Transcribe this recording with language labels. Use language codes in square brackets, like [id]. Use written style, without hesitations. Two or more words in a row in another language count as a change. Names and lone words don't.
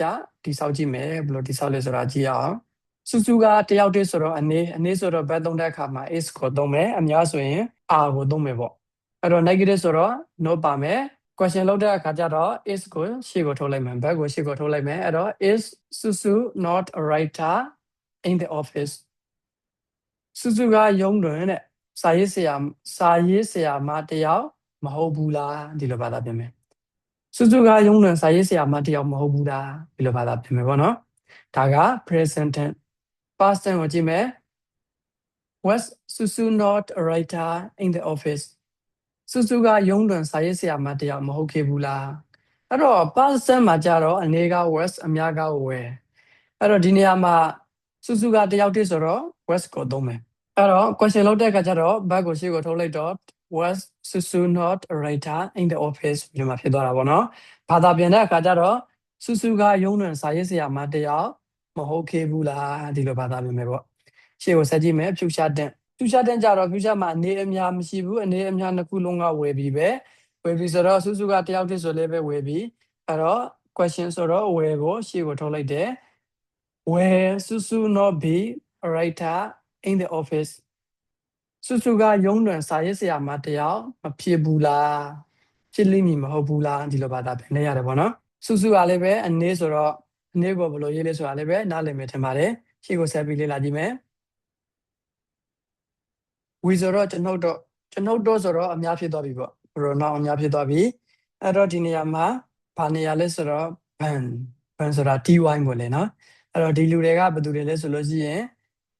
[my] တိဆောက်ကြည့်မယ်ဘယ်လိုတိဆောက်လဲဆိုတာကြည့်အောင်စုစုကတယောက်တည်းဆိုတော့အနေဆိုတော့ဘယ်သုံးတဲ့အခါမှာ is ကိုသုံးမယ် အများဆိုရင် are ကိုသုံးမယ်ပေါ့အဲ့တော့ negative ဆိုတော့ no ပါမယ် question လုပ်တဲ့အခါကျတော့ is ကိုရှေ့ကိုထုတ်လိုက်မယ် back ကိုရှေ့ကိုထုတ်လိုက်မယ်အဲ့တော့ [en] is Susu not a writer in the office [my] စုစုကရုံးတွင်တဲ့စာရေးဆရာမတယောက်မဟုတ်ဘူးလားဒီလိုဘာသာပြန်မယ်စုစုကရုံးတွင်စာရေးဆရာမတယောက်မဟုတ်ဘူးလားဒီလိုဘာသာပြန်မယ်ပေါ့နော်ဒါက [en] present tense past tense [my] ကိုကြည့်မယ် [en] was Susu not a writer in the office [my] စုစုကရုံးတွင်စာရေးဆရာမတယောက်မဟုတ်ခဲ့ဘူးလားအဲ့တော့ [en] past tense [my] မှာကြတော့အနေက was အများက were အဲ့တော့ဒီနေရာမှာစုစုကတယောက်တည်းဆိုတော့ was ကိုသုံးမယ်အဲ့တော့ question လုပ်တဲ့အခါကျတော့ back ကိုရှေ့ကိုထုတ်လိုက်တော့ [en] was Susu not a writer in the office [my] ဒီမှာဖြစ်သွားတာပေါ့နော်ဘာသာပြန်တဲ့အခါကျတော့စုစုကရုံးတွင်စာရေးဆရာမတယောက်မဟုတ်ခဲ့ဘူးလားဒီလိုဘာသာပြန်မယ်ပေါ့ရှေ့ ကိုဆက်ကြည့်မယ် [en] future tense [my] ကြတော့ future မှာအနေအများမရှိဘူးအနေအများနှစ်ခုလုံးကဝယ်ပြီးပဲဝယ်ပြီးဆိုတော့စုစုကတယောက်တည်းဆိုလည်းပဲဝယ် ပြီးအဲ့တော့ question ဆိုတော့ where ကိုရှေ့ကိုထုတ်လိုက်တယ် [en] where Susu not be a writer in the office [my] စုစုကရုံးတွင်စာရေးဆရာမတယောက်မဖြစ်ဘူးလားဖြစ်လိမ့်မည်မဟုတ်ဘူးလားဒီလိုဘာသာပြန်နေရတယ်ပေါ့နော်စုစုကလည်းပဲအနေဆိုတော့အနေကိုဘယ်လိုရေးလဲဆိုတာလည်းပဲနားလည်မယ်ထင်ပါတယ်ရှေ့ကိုဆက်ပြီးလေ့လာကြည့်မယ် we ဆိုတော့ကျွန်ုပ်တို့ဆိုတော့အများဖြစ်သွားပြီပေါ့ pronoun အများဖြစ်သွားပြီအဲ့တော့ဒီနေရာမှာဘာနေရာလဲဆိုတော့ ban ဆိုတာ ty ပေါ့လေနော်အဲ့တော့ဒီလူတွေကဘယ်သူတွေလဲဆိုလို့ရှိရင်